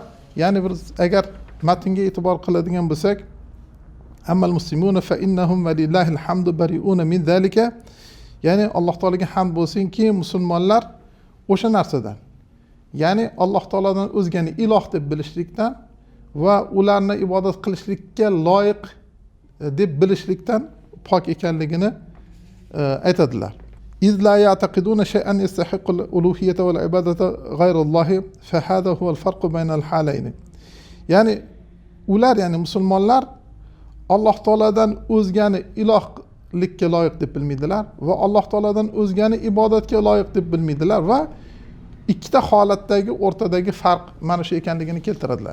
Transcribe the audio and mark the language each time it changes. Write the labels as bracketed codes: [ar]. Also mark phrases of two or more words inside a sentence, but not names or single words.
[uz] Ya'ni biz agar matnga e'tibor qiladigan bo'lsak, [ar] أما المسلمون فإنهم ولله الحمد بريئون من ذلك, [uz] ya'ni Alloh taolaga hamd bo'lsinki, musulmonlar o'sha narsadan, ya'ni Alloh taoladan o'zgani iloh deb bilishlikdan va ularni ibodat qilishlikka loyiq deb bilishlikdan pok ekanligini aytadilar. [ar] إذ لا يعتقدون شيئا يستحق الألوهية والعبادة غير الله فهذا هو الفرق بين الحالين. [uz] Ya'ni ular, ya'ni musulmonlar Alloh taoladan o'zgani ilohlikka loyiq deb bilmaydilar va Alloh taoladan o'zgani ibodatga loyiq deb bilmaydilar va ikkita holatdagi o'rtadagi farq mana shu ekanligini keltiradilar.